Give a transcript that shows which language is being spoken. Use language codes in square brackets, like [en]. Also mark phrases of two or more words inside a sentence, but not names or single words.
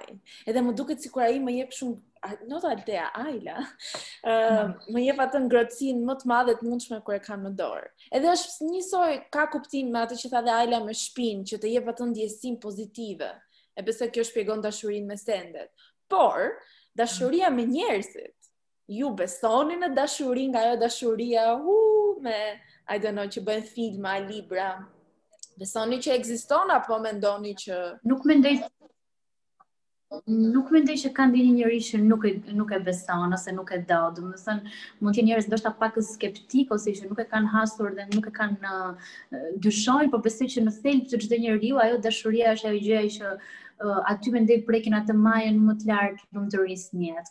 [sq] Edhe më duket sikur ai më jep shumë, not Altea, Ajla, më jep atë ngrohtësinë më të madhe të mundshme kur e kam në dorë. Edhe është njësoj, ka kuptim me atë që tha dhe Ajla me shpinë, që të jep atë ndjesinë pozitive. E besoj kjo shpjegon dashurinë me sendet. Por, dashuria me njerëzit, ju besoni në dashuri nga ajo dashuria me [en] I don't know, [sq] që bëjnë filma, libra. Besoni që ekziston apo mendoni që Nuk mendoj që ka ndonjë njerëz që nuk e beson ose nuk e do. Domethënë, mund të jenë njerëz ndoshta pak skeptik ose që nuk e kanë hasur dhe nuk e kanë dyshojnë, por besoj që në thelb të çdo njeriu ajo dashuria është ajo gjëja që aty mendoj prekin atë majën më të lartë lumturisë në jetë.